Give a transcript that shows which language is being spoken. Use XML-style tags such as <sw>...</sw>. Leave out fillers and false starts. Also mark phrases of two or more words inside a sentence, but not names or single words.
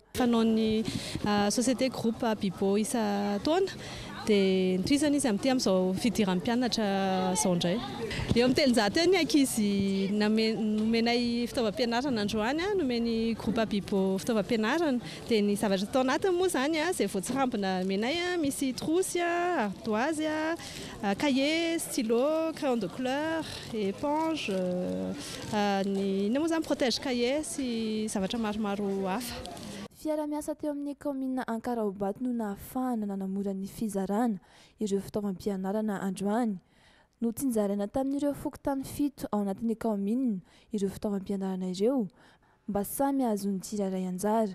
<mg>Fanaon'ny société groupe Abibo isa-taona dia nitohizana izy amin'izao fidiran'ny mpianatra izao indray. Eo amin'ny telonjato eo ny ankizy nomenay fitaovam-pianarana androany, nomeny groupe Abibo fitaovam-pianarana dia ny zavatra tao anatiny moa izany izay voatsirambina menay misy</mg> <fr>trousse, ardoise, cahier, stylo, crayon de couleur, éponge,</fr> <mg>ny moa izany</mg> <fr>protège cahier</fr> <mg>sy zavatra maromaro hafa. Fiara-miasa teo amin'ny commune Ankarobaty no nahafahana nanamora ny fizarana ireo fitaovam-pianarana androany. Notsinjaraina tamin'ireo fokontany 7 ao anatin'ny commune ireo fitaovam-pianarana ireo mba samy azony tsirairay anjara.</mg>